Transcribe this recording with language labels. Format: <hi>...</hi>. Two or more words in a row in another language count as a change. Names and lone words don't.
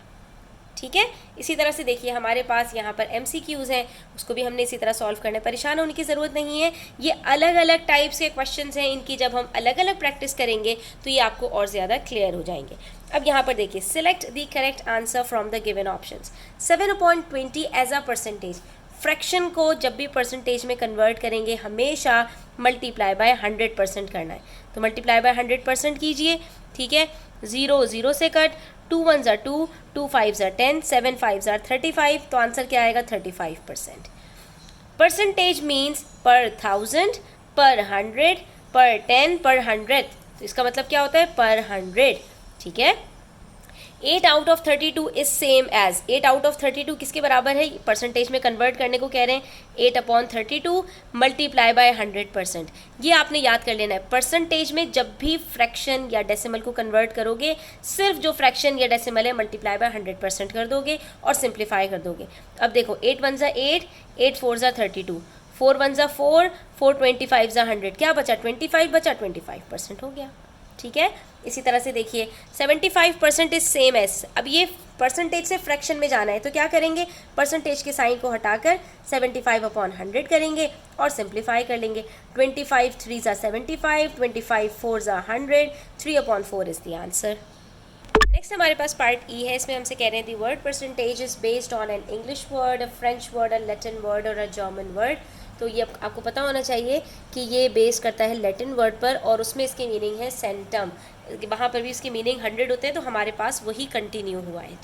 <ur>ٹھیک ہے, اسی طرح سے دیکھیے ہمارے پاس یہاں پر MCQs ہیں, اس کو بھی ہم نے اسی طرح سالو کرنا ہے. پریشان ہونے کی ضرورت نہیں ہے, یہ الگ الگ ٹائپس کے کویشچنس ہیں, ان کی جب ہم الگ الگ پریکٹس کریں گے تو یہ آپ کو اور زیادہ کلیئر ہو جائیں گے. اب یہاں پر دیکھیے,</ur> <en>select the correct answer from the given options. 7/20 as a percentage.</en> <ur>فریکشن کو جب بھی پرسنٹیج میں کنورٹ کریں گے ہمیشہ</ur> <en>multiply by 100%</en> <ur>کرنا ہے, تو</ur> <en>multiply by 100%</en> <ur>کیجیے. ٹھیک ہے,</ur> <en>0 سے کٹ, 2 1s are 2, 2 5s are 10, 7 5s are 35,</en> <ur>تو آنسر کیا آئے گا 35%.</ur> <en>percentage means per 1000, per 100, per 10, per 100,</en> <ur>تو اس کا مطلب کیا ہوتا ہے</ur> <en>per 100.</en> <ur>ٹھیک ہے,</ur> <en>8 out of 32 is same as, 8 out of 32</en> <ur>کس کے برابر ہے, پرسنٹیج میں کنورٹ کرنے کو کہہ رہے ہیں, 8/32</ur> <en>multiply by 100%.</en> <ur>یہ آپ نے یاد کر لینا ہے, پرسنٹیج میں جب بھی فریکشن یا ڈیسیمل کو کنورٹ کرو گے, صرف جو فریکشن یا ڈیسیمل ہے</ur> <en>multiply by 100%</en> <ur>کر دو گے اور سمپلیفائی کر دو گے. اب دیکھو</ur> <en>8 1s are 8, 8 4s are 32, 4 1s are 4, 4 25s are 100,</en> <ur>کیا بچا 25 بچا, 25% ہو گیا. ٹھیک ہے, اسی طرح سے دیکھیے</ur> <en>75% is same as.</en> <ur>اب یہ پرسنٹیج سے فریکشن میں جانا ہے, تو کیا کریں گے, پرسنٹیج کے سائن کو ہٹا کر 75/100 کریں گے اور سمپلیفائی کر لیں گے.</ur> <en>25 3s are 75, 25 4s are 100, 3/4 is the answer. next</en> <ur>ہمارے پاس</ur> <en>part E</en> <ur>ہے, اس میں ہم سے کہہ رہے ہیں</ur> <en>the word percentage is based on an English word, a French word, a Latin word اور a German word.</en> <ur>تو یہ آپ کو پتہ ہونا چاہیے کہ یہ بیس کرتا ہے</ur> <en>Latin word</en> <ur>پر, اور اس میں اس کی میننگ ہے سینٹم. وہاں پر بھی اس کی میننگ 100 ہوتے ہیں, تو ہمارے پاس وہی کنٹینیو ہوا ہے.</ur>